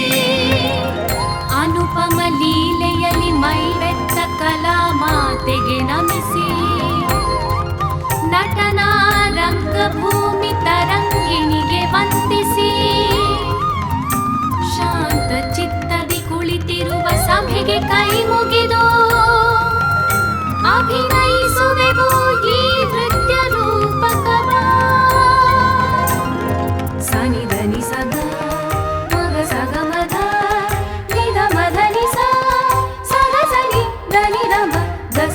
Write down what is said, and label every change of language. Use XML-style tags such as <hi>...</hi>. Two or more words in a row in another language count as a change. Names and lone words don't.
<kn>ಅನುಪಮ ಲೀಲೆಯಲ್ಲಿ ಮೈವೆತ್ತ ಕಲಾ ಮಾತೆಗೆ ನಮಿಸಿ ನಟನ ರಂಗಭೂಮಿ ತರಂಗಿಣಿಗೆ ವಂದಿಸಿ ಶಾಂತ ಚಿತ್ತದಿ ಕುಳಿತಿರುವ ಸಭೆಗೆ ಕೈ ಮುಗಿದು ಅಭಿನಯಿಸುವೆವು ಈ ನೃತ್ಯ ರೂಪಕವ. ಸನಿಧನಿ ಸದ ಮಗ ಸಗ ಮಧ ನಿಧ ಮಧನಿ ಸ ಸಗ ಸನಿ ಧನಿ ರಮ ದಸ</kn>